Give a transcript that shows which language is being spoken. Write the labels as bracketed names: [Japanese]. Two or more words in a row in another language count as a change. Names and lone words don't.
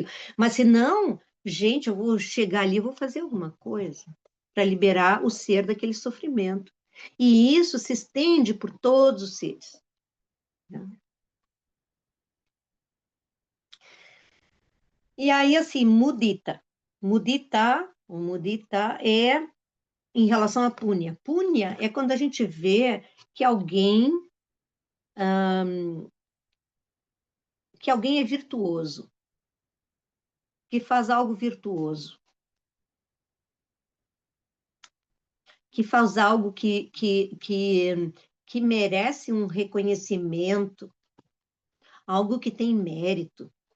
[Portuguese] Mas se não, gente, eu vou chegar ali e vou fazer alguma coisa para liberar o ser daquele sofrimento. E isso se estende por todos os seres, né? E aí, assim, mudita. Mudita, o mudita é em relação à púnia. Púnia é quando a gente vê que alguém é virtuoso, que faz algo virtuoso, que faz algo que merece um reconhecimento, algo que tem mérito.